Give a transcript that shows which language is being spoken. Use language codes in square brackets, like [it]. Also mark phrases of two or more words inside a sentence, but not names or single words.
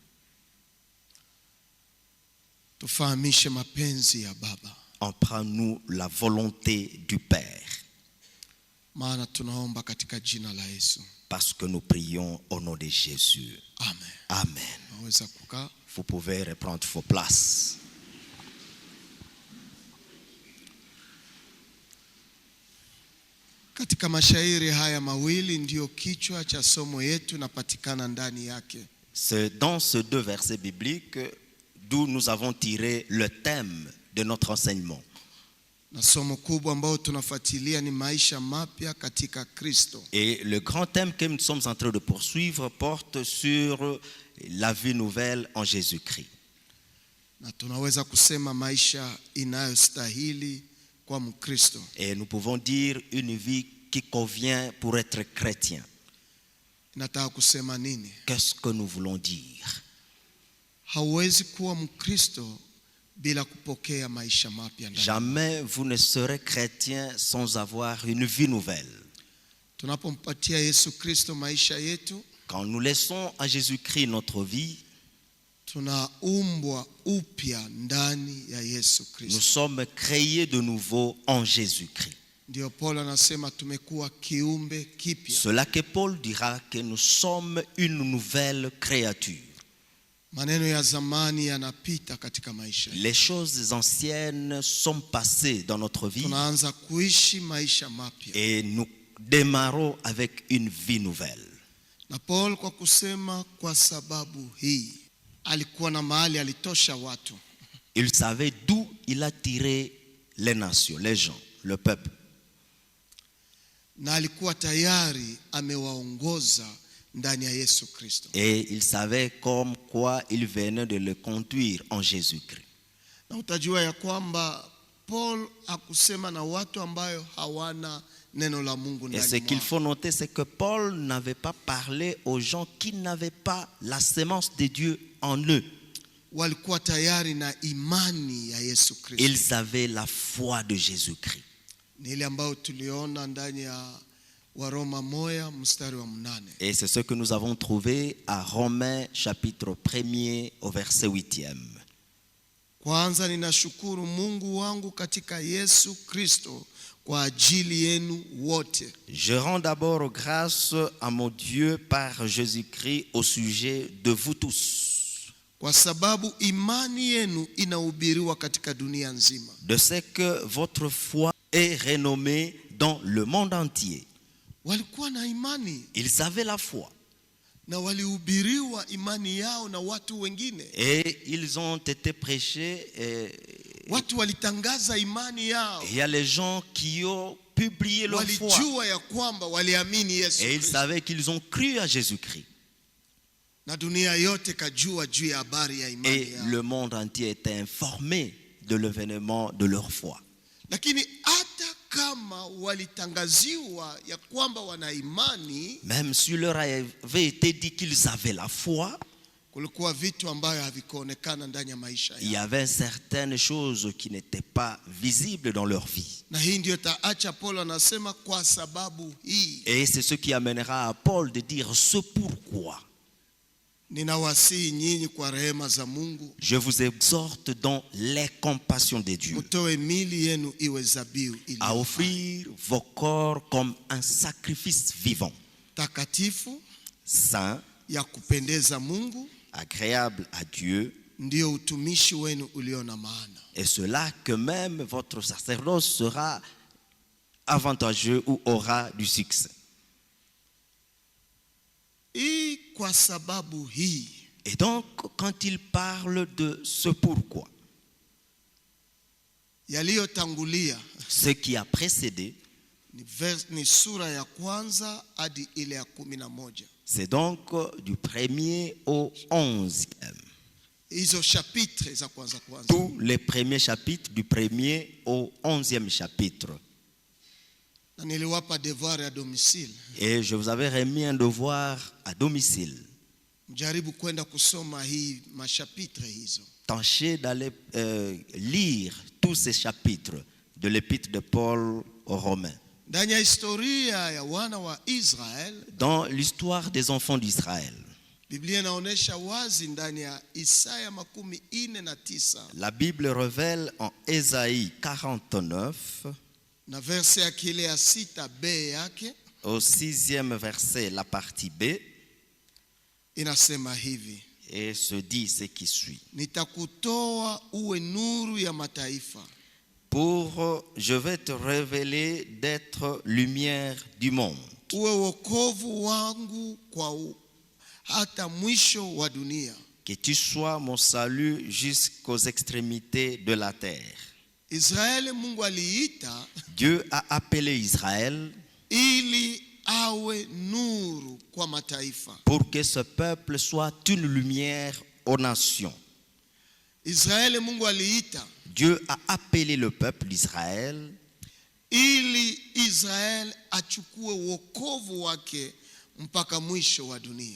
[fr] Apprends-nous la volonté du Père. Parce que nous prions au nom de Jésus. Amen. Amen. Vous pouvez reprendre vos places. [sw] Katika mashairi haya mawili ndio kichwa cha somo yetu napatikana ndani yake. [fr] C'est dans ces deux versets bibliques d'où nous avons tiré le thème de notre enseignement. [sw] Na somo kubwa ambao tunafuatilia ni maisha mapya katika Kristo. [fr] Et le grand thème que nous sommes en train de poursuivre porte sur la vie nouvelle en Jésus-Christ. [sw] Na tunaweza kusema maisha inayostahili kwa Mkristo. [fr] Et nous pouvons dire une vie qui convient pour être chrétien. [sw] Nataka kusema nini? [fr] Qu'est-ce que nous voulons dire? [sw] Hauwezi kuwa Mkristo bila kupokea maisha mapya ndani. [fr] Jamais vous ne serez chrétien sans avoir une vie nouvelle. [sw] Tunapompatia Yesu Kristo maisha yetu, [fr] quand nous laissons à Jésus-Christ notre vie, [sw] tunaumbwa upya ndani ya Yesu Kristo. [fr] Nous sommes créés de nouveau en Jésus-Christ. [sw] Ndio Paul anasema tumekuwa kiumbe kipya. [fr] Cela que Paul dira que nous sommes une nouvelle créature. [sw] Maneno ya zamani yanapita katika maisha. [fr] Les choses anciennes sont passées dans notre vie. [sw] Tunaanza kuishi maisha mapya. [fr] Et nous démarrons avec une vie nouvelle. [sw] Na Paul kwa kusema kwa sababu hii alikuwa na mahali alitosha watu. [fr] Il savait d'où il a tiré les nations, les gens, le peuple. [sw] Na alikuwa tayari amewaongoza ndani ya Yesu Kristo. [fr] Et il savait comme quoi il venait de le conduire en Jésus-Christ. [sw] Na utajua ya kwamba Paul akusema na watu ambayo hawana neno la Mungu ndani mwao. [fr] Et ce qu'il faut noter, c'est que Paul n'avait pas parlé aux gens qui n'avaient pas la semence de Dieu en eux. [sw] Walikuwa tayari na imani ya Yesu Kristo. [fr] Ils avaient la foi de Jésus-Christ. [sw] Ni ile ambayo tuliona ndani ya Waroma 1 mstari wa 8. [fr] Et c'est ce que nous avons trouvé à Romains chapitre 1er au verset 8e. [sw] Kwanza ninashukuru Mungu wangu katika Yesu Kristo kwa ajili yenu wote. [fr] Je rends d'abord grâce à mon Dieu par Jésus-Christ au sujet de vous tous. [sw] Kwa sababu imani yenu inahubiriwa katika dunia nzima. [fr] De ce que votre foi est renommée dans le monde entier. [sw] Walikuwa na imani. [fr] Ils avaient la foi. [sw] Na walihubiriwa imani yao na watu wengine. [fr] Et ils ont été prêchés. [sw] Watu walitangaza imani yao. [fr] Il y a les gens qui ont pu publié leur foi. [sw] walijua ya kwamba waliamini Yesu [fr] Et ils [sw] Kristo. [fr] savaient qu'ils ont cru à Jésus-Christ. [sw] Na dunia yote kajua juu ya habari ya imani [fr] Et [sw] yao. [fr] le monde entier était informé de l'événement de leur foi. [sw] Lakini hata kama walitangaziwa ya kwamba wana imani, [fr] Même si leur avait été dit qu'ils avaient la foi, [sw] kulikuwa vitu ambayo havikuonekana ndani ya maisha [fr] il y [sw] yao. [fr] avait certaines choses qui n'étaient pas visibles dans leur vie. [sw] Na hii ndio taacha Paulo anasema kwa sababu hii. [fr] Et c'est ce qui amènera à Paul de dire ce pourquoi. [sw] Ninawasihi nyinyi kwa rehema za Mungu, [fr] Je vous exhorte dans les compassions de Dieu [sw] mtoe mili yenu iwe zabihu [fr] à [sw] iliyo [fr] offrir vos corps comme un sacrifice vivant, [sw] takatifu [fr] saint, [sw] ya kupendeza Mungu, [fr] agréable à Dieu, [sw] ndio utumishi wenu ulio na maana. [fr] et cela que même votre sacerdoce sera avantageux ou aura du succès. [sw] Hii kwa sababu hii. [fr] Et donc, quand il parle de ce pourquoi, [sw] Yaliyotangulia [fr] ce qui a précédé, [sw] ni sura ya kwanza hadi ile ya 11. [fr] c'est donc du 1er au 11e. [sw] Hizo chapitre za kwanza. [fr] Tous les premiers chapitres, du 1er au 11e chapitre. [sw] Na niliwapa devoir ya domicile. [fr] Et je vous avais remis un devoir à domicile. [sw] Mjaribu kwenda kusoma hii mashapitre hizo. [fr] Tâchez d'aller lire tous ces chapitres de l'épître de Paul aux Romains. [sw] Ndani ya historia ya wana wa Israel, [fr] Dans l'histoire des enfants d'Israël, [sw] Biblia inaonyesha wazi ndani ya Isaya 49 [fr] la Bible révèle en Ésaïe 49, [sw] na verse ya kile ya 6b yake, [fr] au 6e verset, la partie B, [sw] inasema hivi: [fr] et se dit ce qui suit. [sw] Nitakutoa uwe nuru ya mataifa, [fr] Je vais te révéler d'être lumière du monde, [sw] uwe wokovu wangu hata mwisho wa dunia. [fr] que tu sois mon salut jusqu'aux extrémités de la terre. [sw] Israeli Mungu aliita [fr] Dieu a appelé Israël [sw] ili awe nuru kwa mataifa. [fr] pour que ce peuple soit une lumière aux nations. [sw] Israeli Mungu aliita [fr] Dieu a appelé le peuple d'Israël [sw] ili Israel achukue wokovu wake mpaka mwisho wa dunia.